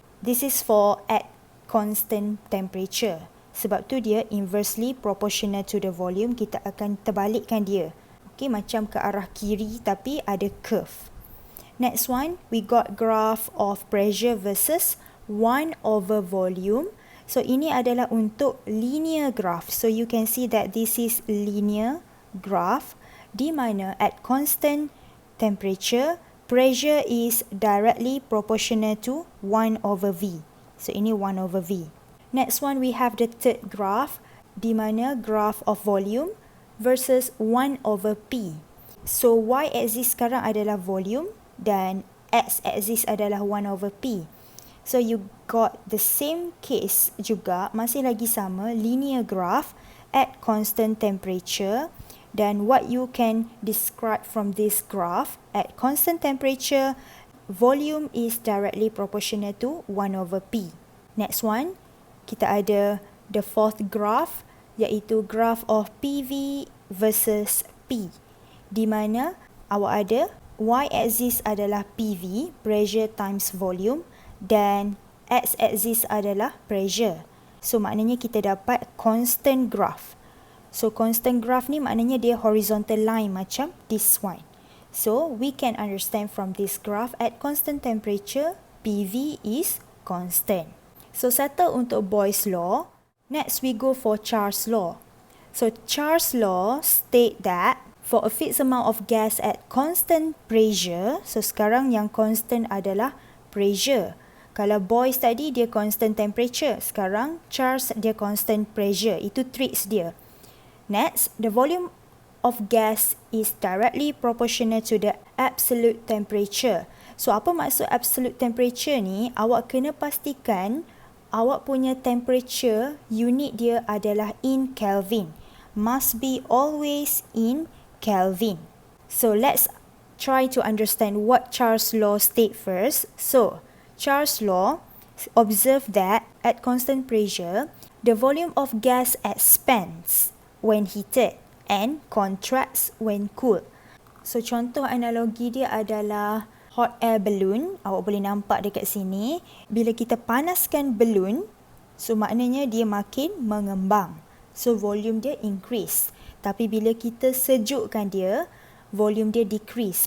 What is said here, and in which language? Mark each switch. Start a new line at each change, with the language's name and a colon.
English: This is for at constant temperature.
Malay: Sebab tu dia
English: inversely proportional to the volume.
Malay: Kita akan terbalikkan dia.
English: Okay,
Malay: macam ke arah kiri tapi ada
English: curve. Next one, we got graph of pressure versus 1 over volume.
Malay: So ini adalah untuk linear graph.
English: So you can see that this is linear graph
Malay: di mana
English: at constant temperature, pressure is directly proportional to 1 over V.
Malay: So ini
English: 1 over V. Next one, we have the third graph
Malay: di mana
English: graph of volume versus 1 over P. So y-axis
Malay: sekarang adalah
English: volume dan x-axis adalah 1 over P. So you got the same case
Malay: juga, masih lagi sama,
English: linear graph at constant temperature. Dan what you can describe from this graph, at constant temperature, volume is directly proportional to 1 over P. Next one,
Malay: kita ada
English: the fourth graph,
Malay: iaitu
English: graph of PV versus P.
Malay: Di mana awak ada
English: y-axis adalah PV, pressure times volume, dan x-axis adalah pressure.
Malay: So maknanya kita dapat constant graph. So constant graph ni maknanya dia horizontal line macam
English: this one. So we can understand from this graph at constant temperature, PV is constant. So settle untuk Boyle's law. Next we go for Charles' law. So Charles' law state that for a fixed amount of gas at constant pressure, so
Malay: sekarang yang constant adalah
English: pressure.
Malay: Kalau Boyle's tadi dia constant temperature, sekarang Charles dia constant pressure. Itu tricks dia.
English: Next, the volume of gas is directly proportional to the absolute temperature.
Malay: So apa maksud absolute temperature ni? Awak kena pastikan awak punya temperature unit dia adalah in Kelvin.
English: Must be always in Kelvin. So let's try to understand what Charles' law state first. So Charles' law observe that at constant pressure, the volume of gas expands when heated and contracts when cooled.
Malay: So contoh analogi dia adalah hot air balloon. Awak boleh nampak dekat sini. Bila kita panaskan balloon, so maknanya dia makin mengembang. So volume dia increase. Tapi bila kita sejukkan dia, volume dia decrease.